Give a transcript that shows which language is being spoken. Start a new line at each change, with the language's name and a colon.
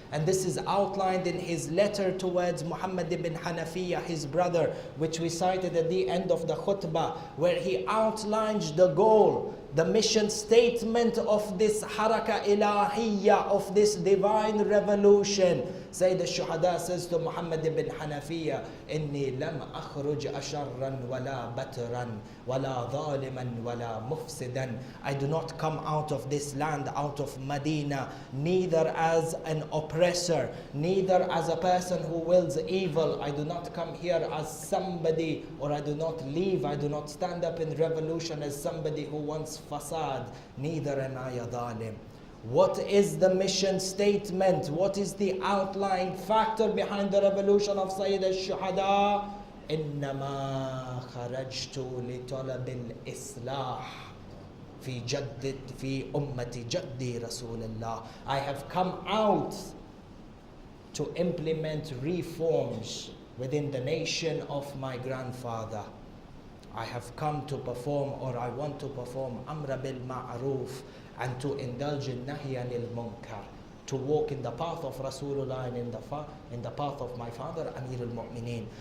English: And this is outlined in his letter towards Muhammad ibn Hanafiya, his brother, which we cited at the end of the khutbah, where he outlines the goal, the mission statement of this haraka ilahiyya, of this divine revolution. Sayyid al-Shuhada says to Muhammad ibn Hanafiya,
Arabic: إِنِّي لَمْ أَخْرُجْ أَشَرًّا وَلَا بَتْرًا وَلَا ظَالِمًا وَلَا مُفْسِدًا.
English: I do not come out of this land, out of Medina, neither as an oppressor, neither as a person who wills evil. I do not come here as somebody, or I do not stand up in revolution as somebody who wants fasad. Neither am I a dhalim. What is the mission statement? What is the outlying factor behind the revolution of Sayyid al-Shuhada?
Arabic: إنما خرجت لطلب الإصلاح في أمة جدي رسول الله.
English: I have come out to implement reforms within the nation of my grandfather. I have come to perform, or I want to perform, Amr bil Ma'ruf, and to indulge in Nahy anil Munkar, to walk in the path of Rasulullah and in the path of my father, Amir al-Mu'mineen.